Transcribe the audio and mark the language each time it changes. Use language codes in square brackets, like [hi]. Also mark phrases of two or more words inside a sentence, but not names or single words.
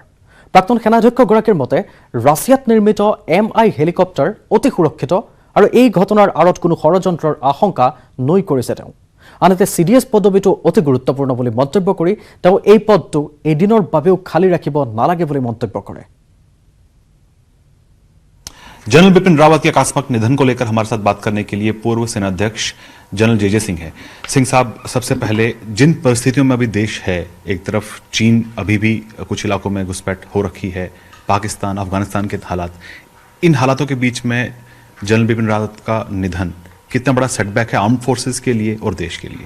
[as] প্ৰাক্তন সেনাধ্যক্ষগৰাকীৰ মতে ৰাছিয়াত নিৰ্মিত MI হেলিকপ্টাৰ অতি সুৰক্ষিত আৰু এই ঘটনাৰ আঁৰত কোনো ষড়যন্ত্ৰৰ আশংকা নৈ কৰিছে তেওঁ। আনহাতে CDS পদবীটো অতি গুৰুত্বপূৰ্ণ বুলি মন্তব্য কৰি তেওঁ এই পদটো এদিনৰ বাবেও খালী ৰাখিব নালাগে বুলি মন্তব্য কৰে। [hi] जनरल बिपिन रावत के आकस्मिक निधन को लेकर हमारे साथ बात करने के लिए पूर्व सेनाध्यक्ष जनरल जे सिंह हैं। सिंह साहब, सबसे पहले जिन परिस्थितियों में अभी देश है, एक तरफ चीन अभी भी कुछ इलाकों में घुसपैठ हो रखी है, पाकिस्तान अफगानिस्तान के हालात, इन हालातों के बीच में जनरल बिपिन रावत का निधन कितना बड़ा सेटबैक है [en] armed forces [hi] के लिए और देश के लिए?